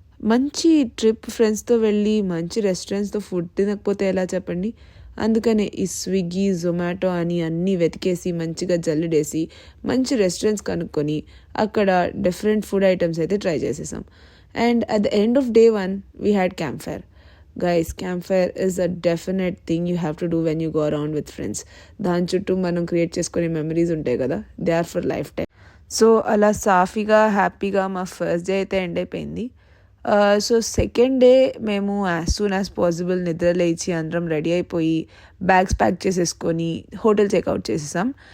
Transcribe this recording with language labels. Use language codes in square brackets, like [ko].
[te] మంచి ట్రిప్ ఫ్రెండ్స్తో వెళ్ళి మంచి రెస్టారెంట్స్తో ఫుడ్ తినకపోతే ఎలా చెప్పండి. అందుకనే ఈ స్విగ్గీ, జొమాటో అని అన్నీ వెతికేసి మంచిగా జల్లిడేసి మంచి రెస్టారెంట్స్ కనుక్కొని అక్కడ డిఫరెంట్ ఫుడ్ ఐటమ్స్ అయితే ట్రై చేసేసాం. [en] And at the end of day 1 we had campfire. Guys, campfire is a definite thing you have to do when you go around with friends. [te] దాని చుట్టూ మనం create చేసుకునే memories ఉంటాయి కదా, [en] They are for lifetime. [te] So అలా సాఫీగా హ్యాపీగా మా ఫస్ట్ డే అయితే ఎండ్ అయిపోయింది. సో సెకండ్ డే మేము [en] as soon as possible [te] నిద్ర లేచి అందరం రెడీ అయిపోయి బ్యాగ్స్ ప్యాక్ చేసేసుకొని హోటల్ చెక్అవుట్ చేసేసాం.